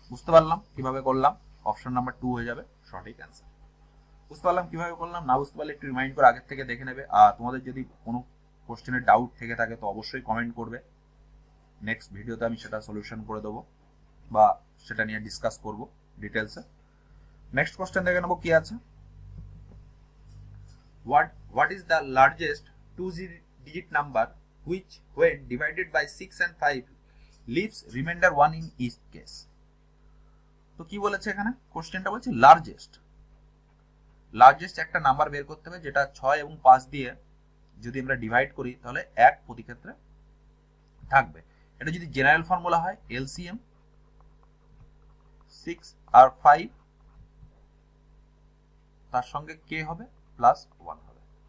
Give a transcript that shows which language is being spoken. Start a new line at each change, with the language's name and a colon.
Bangla: বুঝতে পারলাম কিভাবে করলাম? অপশন নাম্বার 2 হয়ে যাবে সঠিক অ্যান্সার। বুঝতে পারলাম কিভাবে করলাম? না বুঝতে পারলে একটু রিমাইন্ড করে আগের থেকে দেখে নেবে। আর তোমাদের যদি কোনো কোশ্চেনের ডাউট থেকে থাকে তো অবশ্যই কমেন্ট করবে, নেক্সট ভিডিওতে আমি সেটা সলিউশন করে দেবো বা সেটা নিয়ে ডিসকাস করব ডিটেলসে। নেক্সট কোশ্চেন দেখে নেবো কি আছে।
English: What is the largest 2-digit number which when divided by 6 and 5 leaves remainder 1 in each case?
Bangla: তো কি বলেছে এখানে, কোশ্চেনটা বলছে লার্জেস্ট একটা নাম্বার বের করতে হবে যেটা 6 এবং 5 দিয়ে যদি আমরা ডিভাইড করি তাহলে 1 প্রতি ক্ষেত্রে থাকবে। এটা যদি জেনারেল ফর্মুলা হয় এলসিএম 6 আর 5 তার সঙ্গে কে হবে প্লাস 1 হবে।